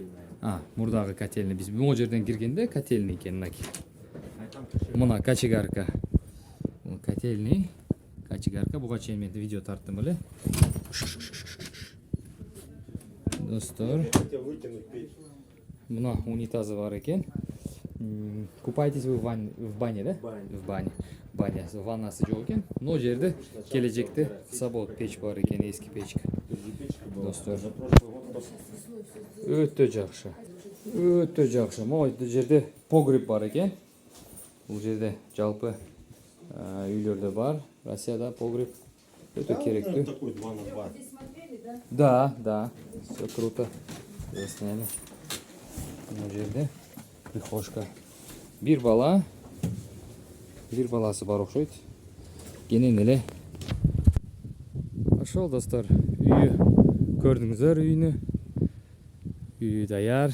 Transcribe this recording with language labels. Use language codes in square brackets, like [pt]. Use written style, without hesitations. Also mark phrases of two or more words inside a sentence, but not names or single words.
[ky] Мурдагы котельный, биз могу жерден киргенде котельный экен, мынакей. Мына качегарка. Котельный, качегарка. Буга чейин мен видео тарттым эле. Достор, мына унитазы бар экен. [ru] Купаетесь вы в бане, да? В бане. [ky] Ваннасы жок экен. Но жерде келечекте кыса болот, печ бар экен, эски печка. Достор, өтө жакшы. Могу жерде погреб бар экен. Бул жерде жалпы үйлөрдө бар. Россияда погреб өтө керектүү. [ru] Да. Все круто. Засняли. [ky] Бул жерде прихожка. Бир баласы бар окшойт. Кенен эле. Ошол, достор, үйү көрдүңүздөр, үйү даяр.